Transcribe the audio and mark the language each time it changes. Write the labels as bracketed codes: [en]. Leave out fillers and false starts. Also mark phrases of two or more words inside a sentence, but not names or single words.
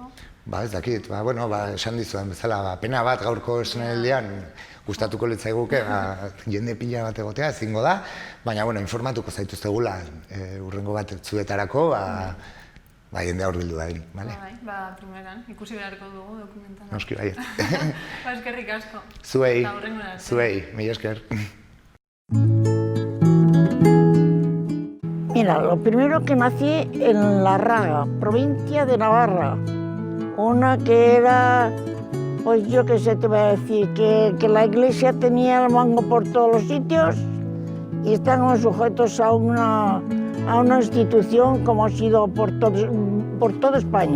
[eu] Ez dakit, bueno, esan dizudan bezala, pena bat gaurko esnaldian gustatuko litzaiguke, jende pila bat egotea ezingo da, baina, bueno, informatuko zaituztegula urrengo bat zuetarako, jendea hor bildu da egin, bale? Primeran, ikusi beharko dugu dokumentala. Noski, baiet. Eskerrik asko. Zuei, mila esker. [es] Mira, lo primero que nací en La Raga, provincia de Navarra, una que era, pues yo qué sé te voy a decir, que la iglesia tenía el mango por todos los sitios y estábamos sujetos a una institución como ha sido por toda España.